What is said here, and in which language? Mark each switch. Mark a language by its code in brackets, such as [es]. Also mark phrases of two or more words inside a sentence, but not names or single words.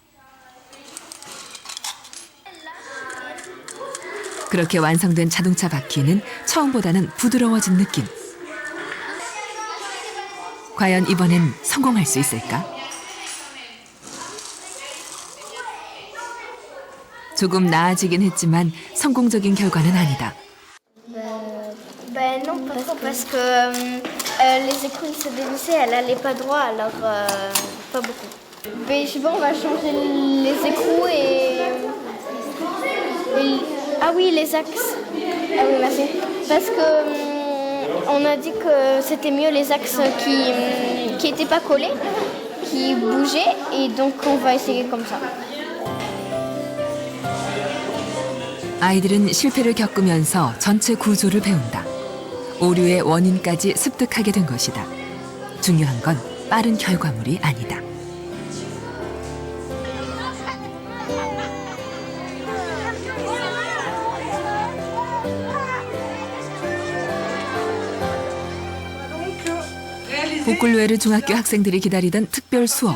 [ko] 그렇게 완성된 자동차 바퀴는 처음보다는 부드러워진 느낌. 과연 이번엔 성공할 수 있을까? 조금 나아지긴 했지만 성공적인 결과는 아니다. [fr] Ben non, parce que les écrous se dévissaient, elle allait pas droit, alors pas beaucoup. Mais je sais pas, on va changer les écrous ah oui, les axes. Ah oui, merci. Parce que on a dit que c'était mieux les axes qui étaient pas collés, qui bougeaient, et donc on va essayer comme ça. [ko] 아이들은 실패를 겪으면서 전체 구조를 배운다. 오류의 원인까지 습득하게 된 것이다. 중요한 건 빠른 결과물이 아니다. 보클루에르 중학교 학생들이 기다리던 특별 수업.